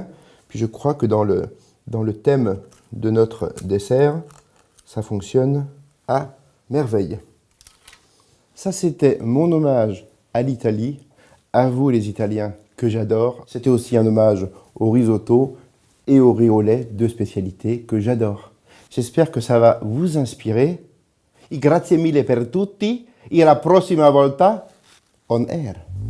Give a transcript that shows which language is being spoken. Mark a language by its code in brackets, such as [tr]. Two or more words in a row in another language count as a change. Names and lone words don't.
[fr] Puis je crois que dans le thème de notre dessert, ça fonctionne à merveille. Ça, c'était mon hommage à l'Italie. À vous, les Italiens, que j'adore. C'était aussi un hommage au risotto et au riz au lait, deux spécialités que j'adore. J'espère que ça va vous inspirer. [it] Grazie mille per tutti. E alla prossima volta [en] on air.